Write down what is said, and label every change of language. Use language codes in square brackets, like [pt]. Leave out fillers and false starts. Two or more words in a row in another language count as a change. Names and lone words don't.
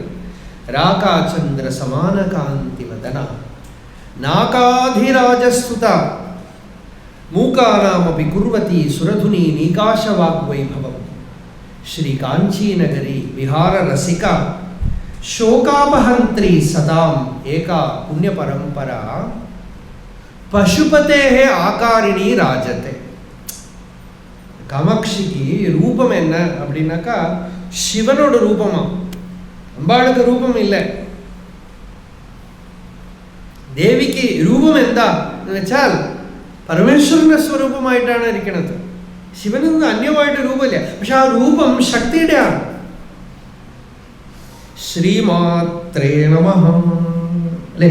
[sa] രാകാചന്ദ്ര സമാന കാന്തി വദന നാകാധിരാജസ്തുത മൂകാനാമപി കുർവതി സുരധുനി നീകാശവാഗ്വൈഭവം ശ്രീ കാഞ്ചീനഗരി വിഹാര രസിക ശോകാപഹന്ത്രി സദാം ഏകാ പുണ്യപരമ്പര പശുപതേ ആകാരിണി രാജത്തെ. [ta] காமாட்சிக்கு ரூபம் என்ன அப்படின்னாக்கா சிவனோட ரூபமா. அம்பாளுக்கு ரூபம் இல்லை. [ml] ദേവിക്ക് രൂപം എന്താ എന്ന് വെച്ചാൽ പരമേശ്വരന്റെ സ്വരൂപമായിട്ടാണ് ഇരിക്കുന്നത്. ശിവനിൽ നിന്ന് അന്യമായിട്ട് രൂപമില്ല. പക്ഷെ ആ രൂപം ശക്തിയുടെ ആണ്. [sa] ശ്രീമാത്രേ നമഃ അല്ലേ?